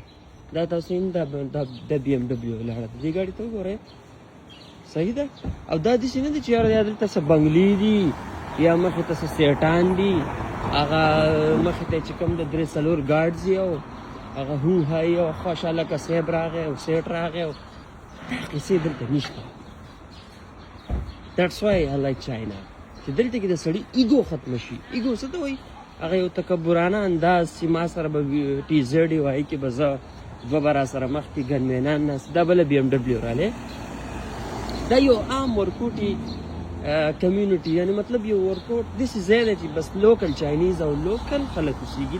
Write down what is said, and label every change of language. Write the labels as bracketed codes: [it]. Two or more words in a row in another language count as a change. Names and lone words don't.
[ps] دا تاسو هم د بي ام ډبلیو ولاړه ده، دې ګاډي ته وګورئ، صحیح ده. او دا داسې نه دي چې یاره دلته څه بنګلې دي یا مخې ته څه سیټان دي، هغه مخې ته چې کوم د 3-4 ګارډز دي او هغه هو هایي او خوشحاله که صیب راغی او سیټ راغی او دا قیسې دلته نشته. [en] That's why I like China. [ps] چې دلته کې د سړي ایګو ختمه شي. ایګو څه ته وایي؟ هغه یو تکبرانه انداز چې ما سره به ټي زیډ وي، هغې کې به زه دوه به راسره مخکې ګنمینان ناست، دا بله بي ام ډبلیو رالی. دا یو عام ورکوټي کمیونټي، یعنې مطلب یو ورکوټ داسې ځای دی چې بس لوکل چاینیز او لوکل خلک اوسېږي.